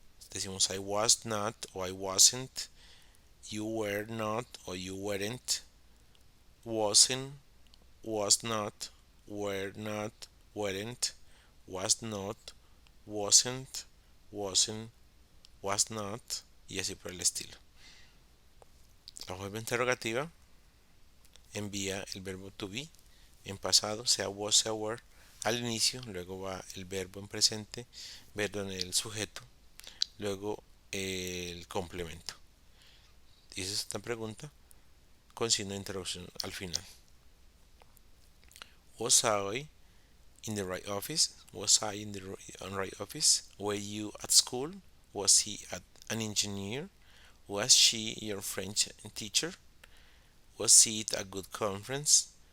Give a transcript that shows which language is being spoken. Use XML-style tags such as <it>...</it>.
<es>Decimos</es> <en>I was not</en> <es>o</es> <en>I wasn't, you were not</en> <es>o</es> <en>you weren't, wasn't, was not, were not, weren't, was not,</en> <es>wasn't, was not, y así por el estilo. La forma interrogativa envía el verbo to be en pasado, sea was, sea were, al inicio, luego va el verbo en presente, verbo en el sujeto, luego el complemento. Y esa es esta pregunta con signo de interrogation al final.</es> <en>Was I in the right office? Was I in the right office? Were you at school? Was he an engineer? Was she your French teacher? Was it a good conference?</en>